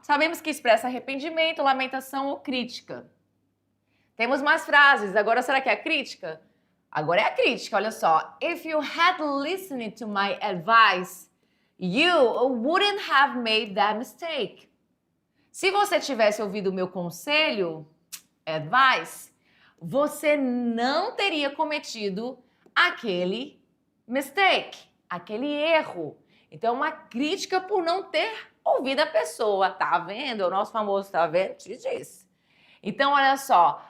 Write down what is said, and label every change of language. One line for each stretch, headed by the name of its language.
Portuguese: Sabemos que expressa arrependimento, lamentação ou crítica. Temos mais frases. Agora será que é a crítica? Agora é a crítica, olha só.
English: If you had listened to my advice, you wouldn't have made that mistake.
Portuguese: Se você tivesse ouvido o meu conselho, advice, você não teria cometido aquele mistake, aquele erro. Então, uma crítica por não ter ouvido a pessoa. Tá vendo? O nosso famoso tá vendo? Te disse. Então, olha só.